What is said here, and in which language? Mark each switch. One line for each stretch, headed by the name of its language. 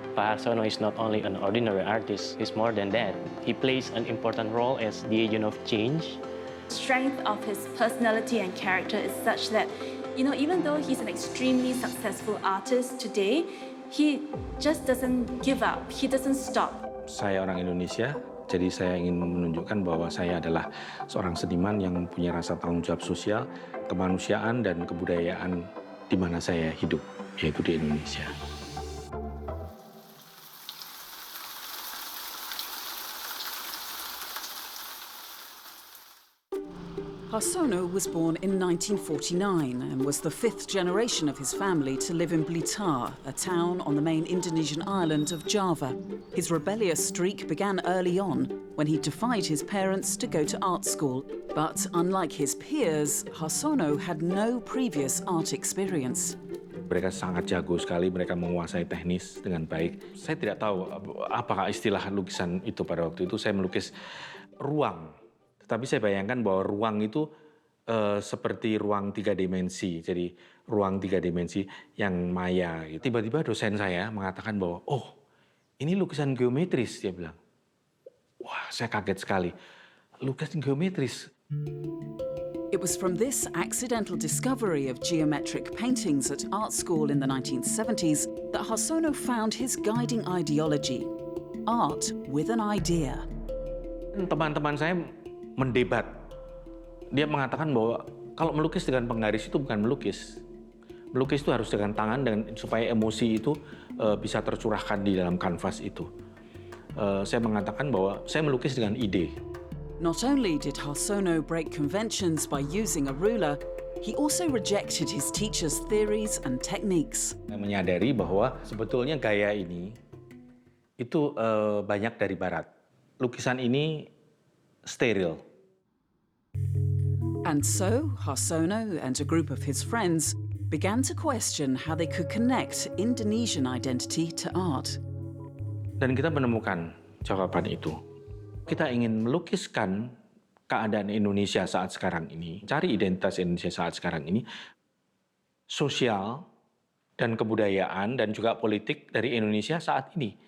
English: Pak Harsono is not only an ordinary artist, he's more than that. He plays an important role as the agent of change. Strength of his personality and character is such that, even though he's an extremely successful artist today, he just doesn't give up, he doesn't stop.
Indonesian: Saya orang Indonesia, jadi saya ingin menunjukkan bahwa saya adalah seorang seniman yang punya rasa tanggung jawab sosial, kemanusiaan, dan kebudayaan di mana saya hidup, yaitu di Indonesia.
English: Harsono was born in 1949 and was the 5th generation of his family to live in Blitar, a town on the main Indonesian island of Java. His rebellious streak began early on when he defied his parents to go to art school. But unlike his peers, Harsono had no previous art experience.
Indonesian: Mereka sangat jago sekali, mereka menguasai teknis dengan baik. Saya tidak tahu apakah istilah lukisan itu pada waktu itu. Saya melukis ruang. Tapi saya bayangkan bahwa ruang itu seperti ruang 3 dimensi. Jadi ruang 3 dimensi yang maya. Tiba-tiba dosen saya mengatakan bahwa, oh ini lukisan geometris, dia bilang. Wah, saya kaget sekali. Lukisan geometris.
English: It was from this accidental discovery of geometric paintings at art school in the 1970s that Harsono found his guiding ideology, art with an idea.
Indonesian: Teman-teman saya mendebat. Dia mengatakan bahwa kalau melukis dengan penggaris itu bukan melukis. Melukis itu harus dengan tangan supaya emosi itu bisa tercurahkan di dalam kanvas itu. Saya mengatakan bahwa saya melukis dengan ide.
English: Not only did Harsono break conventions by using a ruler, he also rejected his teacher's theories and techniques.
Indonesian: Saya menyadari bahwa sebetulnya gaya ini itu banyak dari barat. Lukisan ini steril.
English: And so, Harsono and a group of his friends began to question how they could connect Indonesian identity to art.
Indonesian: Dan kita menemukan jawaban itu. Kita ingin melukiskan keadaan Indonesia saat sekarang ini, cari identitas Indonesia saat sekarang ini, sosial dan kebudayaan dan juga politik dari Indonesia saat ini.